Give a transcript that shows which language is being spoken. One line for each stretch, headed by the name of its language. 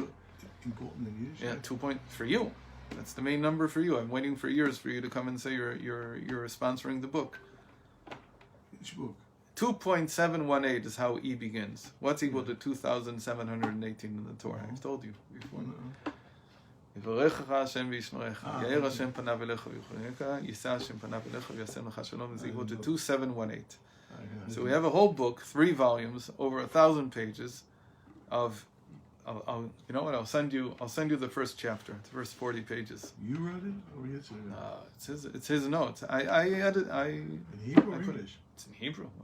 English: Also important in use. Yeah, 2 point for you. That's the main number for you. I'm waiting for years for you to come and say you're sponsoring the book. Which book? 2.718 is how E begins. What's equal to 2,718 in the Torah? I've told you before.
Hebrew: יברכך השם וישמרך, יאר השם פניו אליך ויחונך, יישא השם פניו אליך ויעשה לך שלום,
English: is equal to 2,718. So we have a whole book, 3 volumes, over 1,000 pages of, you know what? I'll send you the first chapter, the first 40 pages. You wrote it, or Yitzchak? It's his notes. I edit. In Hebrew or English? It's in Hebrew.